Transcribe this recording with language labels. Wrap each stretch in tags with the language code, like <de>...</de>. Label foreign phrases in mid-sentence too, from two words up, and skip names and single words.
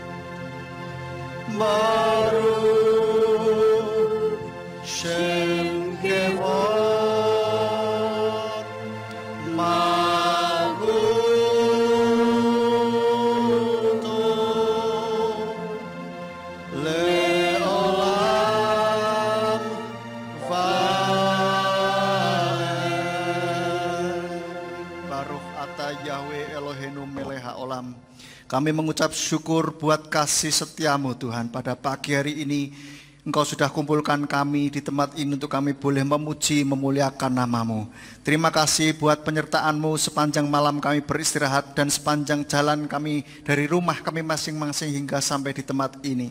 <he>ברוך שם כבוד מלכותו לעולם ועד. ברוך אתה יהוה אלוהינו מלך העולם.</he> <id>Kami mengucap syukur buat kasih setiamu Tuhan. Pada pagi hari ini Engkau sudah kumpulkan kami di tempat ini untuk kami boleh memuji, memuliakan namamu. Terima kasih buat penyertaan-Mu sepanjang malam kami beristirahat dan sepanjang jalan kami dari rumah kami masing-masing hingga sampai di tempat ini.</id>